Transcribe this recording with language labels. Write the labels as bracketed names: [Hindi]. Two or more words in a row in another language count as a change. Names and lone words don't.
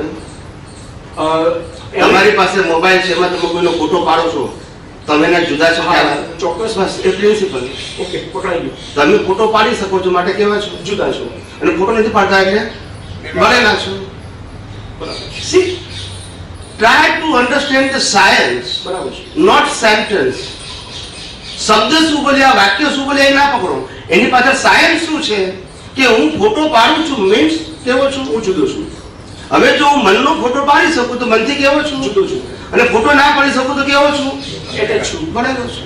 [Gujarati] તમારી તમારી પાસે મોબાઈલ છે, એમાં તમે કોઈનો ફોટો પાડો છો, તમે એના જુદા છો ખ્યાલ આવે? ચોક્કસ. બસ એ પ્રિન્સિપલ. ઓકે, પકડાઈ ગયું. તમે ફોટો પાડી શકો છો માટે કેવા છો? જુદા છો. અને ફોટો નથી પાડતા એટલે ભણેલા છો. બરાબર [English] See, try to understand the science, [Gujarati] બરાબર છે. [English] not sentence. [Gujarati] શબ્દ શું બોલ્યા, વાક્ય શું બોલ્યા એ ના પકડો. એની પાછળ સાયન્સ શું છે કે હું ફોટો પાડું છું મીન્સ કેવો છું? હું જુદો છું. હવે જો હું મનનો ફોટો પાડી શકું તો મનથી કેવો છું? જુદો છું. અને ફોટો ના પાડી શકું તો કેવો છું? એટલે જ છું. ભણેલો છું.